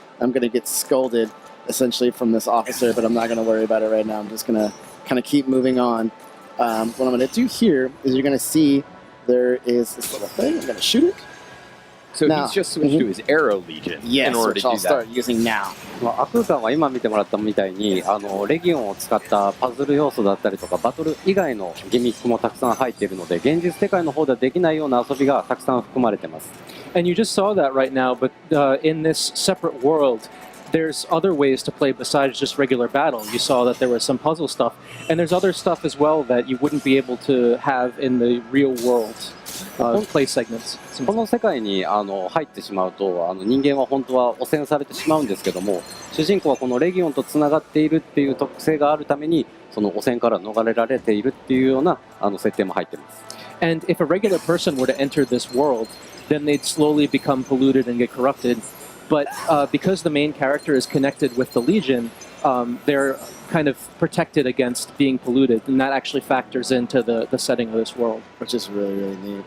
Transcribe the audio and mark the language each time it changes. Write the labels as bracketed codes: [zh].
[en] I'm gonna get scolded essentially from this officer, but I'm not gonna worry about it right now. I'm just gonna kind of keep moving on. What I'm gonna do here is you're gonna see there is this little thing. I'm gonna shoot it. So Now- he's just switched to his Arrow Legion in order which to I'll do that. start using now. [ja] アクーさんは今見てもらったみたいにレギオンを使ったパズル要素だったりとかバトル以外のギミックもたくさん入っているので現実世界の方ではできないような遊びがたくさん含まれています。 [en] And you just saw that right now, but in this separate world, there's other ways to play besides just regular battle. You saw that there was some puzzle stuff, and there's other stuff as well that you wouldn't be able to have in the real world play segments. [ja] この世界に入ってしまうと人間は本当は汚染されてしまうんですけども主人公はこのレギオンとつながっているっていう特性があるためにその汚染から逃れられているっていうような設定も入っています。 [en] And if a regular person were to enter this world, then they'd slowly become polluted and get corrupted. But because the main character is connected with the Legion, they're kind of protected against being polluted, and that actually factors into the setting of this world. Which is really, really neat.